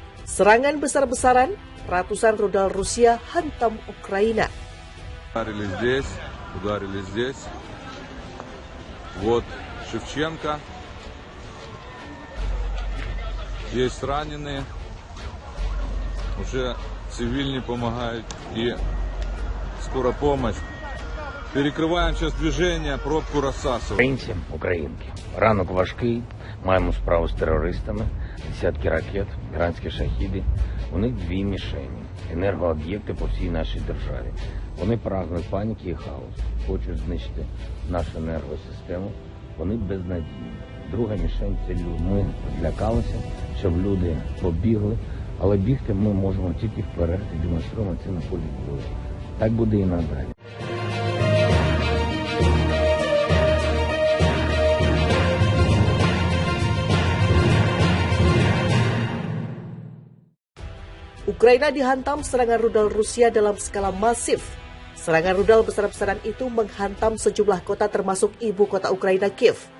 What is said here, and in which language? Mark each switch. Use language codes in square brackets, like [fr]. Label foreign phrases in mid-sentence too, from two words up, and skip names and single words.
[id] Serangan besar-besaran, ratusan rudal Rusia hantam Ukraina. [ru] Ударили здесь. Вот Шевченко. Есть раненые. Уже цивильные помогают. И скоро помощь. [uk] Перекриваємо зараз движення, пробку розсасуємо. Українці, українки, ранок важкий, маємо справу з терористами, десятки ракет, іранські шахіди. У них дві мішені – енергооб'єкти по всій нашій державі. Вони прагнуть паніки і хаосу, хочуть знищити нашу енергосистему, вони безнадійні. Друга мішень – це люди. Ми злякалися, щоб люди побігли, але бігти ми можемо тільки вперед і демонструємо це на полі бою. Так буде і надалі. [id] Ukraina dihantam serangan rudal Rusia dalam skala masif. Serangan rudal besar-besaran itu menghantam sejumlah kota termasuk ibu kota Ukraina, Kiev.